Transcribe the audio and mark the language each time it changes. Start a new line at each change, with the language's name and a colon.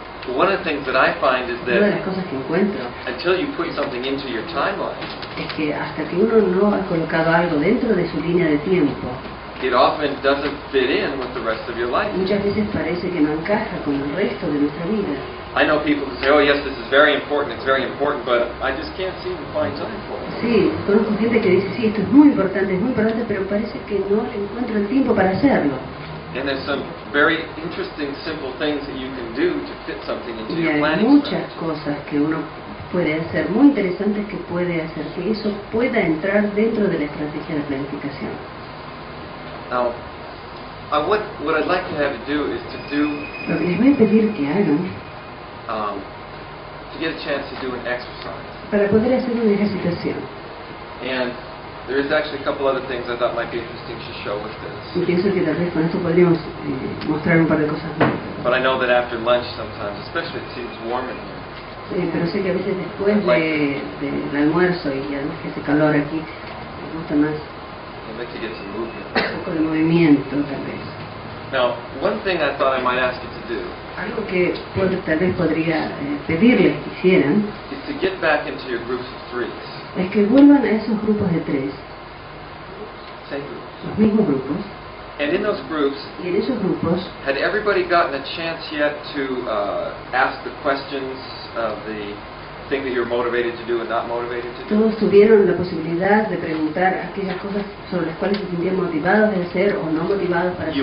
English: But one of the things that I find is
Spanish: Una de las
English: that
Spanish: cosas que encuentro
English: until you put something into your timeline,
Spanish: es que hasta que uno no ha colocado algo dentro de su línea de tiempo,
English: it often doesn't fit in with the rest of your life.
Spanish: muchas veces parece que no encaja con el resto de nuestra vida.
English: I know people who say, oh yes, this is very important, it's very important, but I just can't seem to find time for it.
Spanish: Sí, conozco gente que dice, sí, esto es muy importante, pero parece que no le encuentro el tiempo para hacerlo.
English: And there's some very interesting, simple things that you can do to fit something into
Spanish: Y
English: your
Spanish: hay
English: planning
Spanish: muchas
English: strategy.
Spanish: cosas que uno puede hacer, muy interesantes que puede hacer, que eso pueda entrar dentro de la estrategia de planificación.
English: Now, what I'd like to have you do is
Spanish: Lo que les voy a pedir que hagan
English: to get a chance to do an exercise.
Spanish: para poder hacer una ejercitación.
English: And there is actually a couple other things I thought might be interesting to show with this.
Spanish: Y pienso que tal vez con esto podríamos mostrar un par de cosas más.
English: But I know that after lunch sometimes, especially it seems warm in here.
Spanish: Pero sé que a veces después del almuerzo y además que hace calor aquí, me gusta más
English: I'd like to get some movement.
Spanish: un poco de movimiento tal vez.
English: Now, one thing I thought I might ask you to do
Spanish: Algo que tal vez podría pedirles que hicieran
English: is to get back into your groups of threes.
Spanish: es que vuelvan a esos grupos de 3,
English: Same groups.
Spanish: los mismos grupos,
English: And in those groups,
Spanish: y en esos grupos
English: had everybody gotten a chance yet to ask the questions of the thing that you're motivated to do and not motivated to do?
Spanish: todos tuvieron la posibilidad de preguntar aquellas cosas sobre las cuales se sentían motivados de hacer o no motivados para